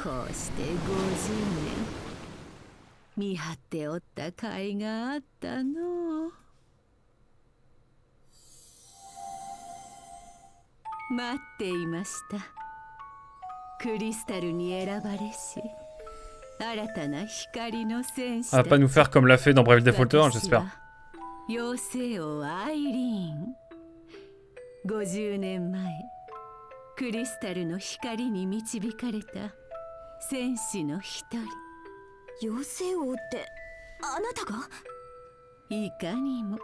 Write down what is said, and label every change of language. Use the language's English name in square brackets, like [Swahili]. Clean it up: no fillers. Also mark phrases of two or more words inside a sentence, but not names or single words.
[Japanese] こうして50年見張っておった甲斐があったの。待っていました。クリスタルに選ばれし新たな光の戦士 [French] Elle va pas nous faire comme l'a fait dans Brave Defaulter, j'espère. [Japanese] 妖精王アイリーン。50年前クリスタルの光に導かれた戦士の一人。妖精王ってあなたが？いかにも。